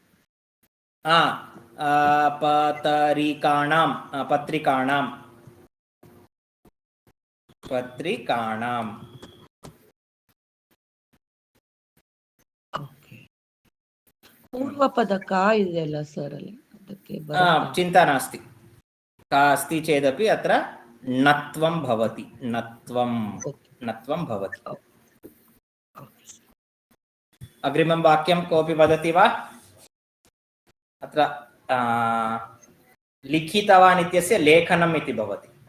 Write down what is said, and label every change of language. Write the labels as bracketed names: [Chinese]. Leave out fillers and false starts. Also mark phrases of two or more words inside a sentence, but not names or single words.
[Sanskrit] पतरिकाणां पत्रिकाणां पत्रिकाणां पूर्वपद का [Kannada] ಇದೆಯಲ್ಲ सरले ಅದಕ್ಕೆ [Sanskrit] चिन्ता नास्ति। का अस्ति चेदपि अत्र नत्वं भवति। नत्वं भवति। अग्रिमं वाक्यं कोऽपि वदति वा? अत्र लिखितवान् इत्यस्य लेखनम् इति भवति।